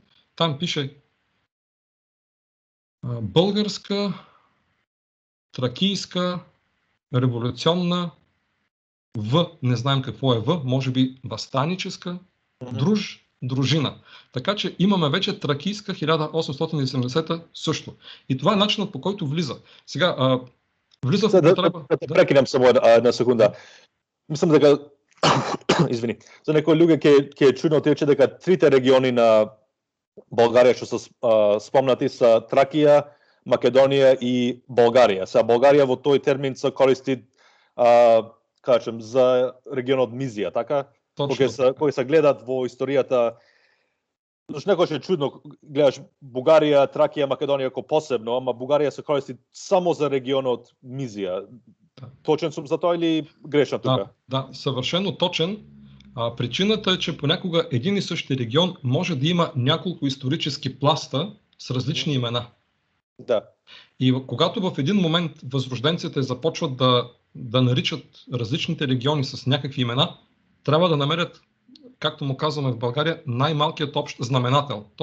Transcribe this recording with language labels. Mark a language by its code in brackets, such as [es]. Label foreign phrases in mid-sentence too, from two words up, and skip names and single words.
[bg] Там пише българска, тракийска, революционна, не знаем какво е може би възстаническа, дружина. Така че имаме вече тракийска 1870 също. И това е начинът, по който влиза. Сега, влиза в употреба. [mk] Да прекинем само една секунда. Мислам дека извини, за некои луѓе ќе е чудно тече дека трите региони на Българија што се спомнати са Тракија, Македонија и Българија. Сега Българија во тој термин се користи кажем за регионот Мизија, така? Кога се гледат во историјата, некојаш е чудно, гледаш Бугарија, Тракија, Македонија како посебно, ама Бугарија се користи само за регионот Мизија. Точен сум за тоа или грешно тука? [bg] Да, съвършено точен. Причината е, че понякога един и същи регион може да има няколко исторически пласта с различни имена. [mk] Да. [bg] И когато в един момент възрожденците започват да наричат различните региони с някакви имена, трябва да намерят, както му казваме в България, най-малкият общ знаменател, т.е.